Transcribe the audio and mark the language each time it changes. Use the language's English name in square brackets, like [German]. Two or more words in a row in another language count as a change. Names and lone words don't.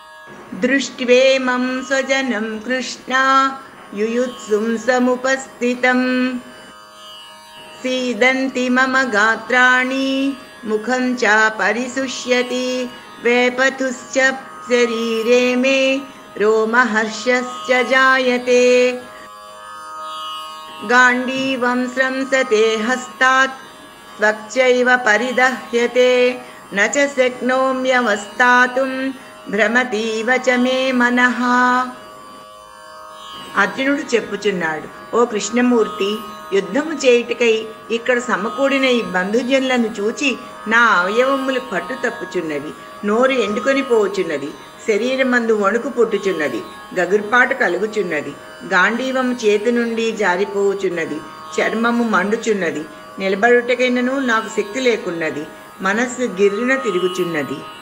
[Sanskrit] दृष्ट्वेमं स्वजनं कृष्णा युयुत्सुं समुपस्थितम् सीदन्ति मम गात्राणि मुखं च परिशुष्यति वेपथुश्च शरीरे मे रोमहर्षश्च जायते गाण्डीवं स्रंसते हस्तात् त्वक्चैव परिदह्यते न च शक्नोम्यवस्थातुं భ్రమతీవ చ మే మనః. [Telugu] అర్జునుడు చెప్పుచున్నాడు, ఓ కృష్ణమూర్తి, యుద్ధము చేయుటకై ఇక్కడ సమకూడిన ఈ బంధుజనులను చూచి నా అవయవములు పట్టు తప్పుచున్నవి, నోరు ఎండుకొని పోవచున్నది, శరీరమందు వణుకు పుట్టుచున్నది, గగుర్పాటు కలుగుచున్నది, గాంధీవము చేతి నుండి జారిపోవుచున్నది, చర్మము మండుచున్నది, నిలబడుటకైనను నాకు శక్తి లేకున్నది, మనస్సు గిర్రున తిరుగుచున్నది.